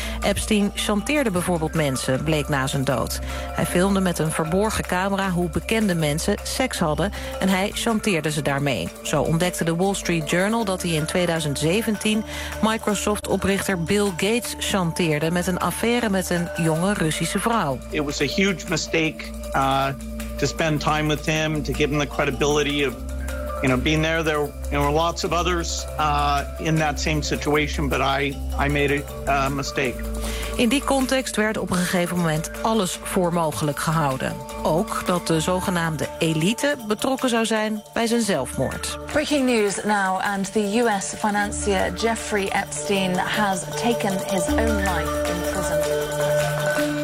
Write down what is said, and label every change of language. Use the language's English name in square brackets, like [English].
[Dutch] Epstein chanteerde bijvoorbeeld mensen, bleek na zijn dood. Hij filmde met een verborgen camera hoe bekende mensen seks hadden en hij chanteerde ze daarmee. Zo ontdekte de Wall Street Journal dat hij in 2017 Microsoft-oprichter Bill Gates chanteerde met een affaire met een jonge Russische vrouw. [English] It was a huge mistake to spend time with him, to give him the credibility of, you know, being there. There were lots of others in that same situation, but I made a mistake. [Dutch] In die context werd op een gegeven moment alles voor mogelijk gehouden. Ook dat de zogenaamde elite betrokken zou zijn bij zijn zelfmoord. [English] Breaking news now, and the US financier Jeffrey Epstein has taken his own life in prison.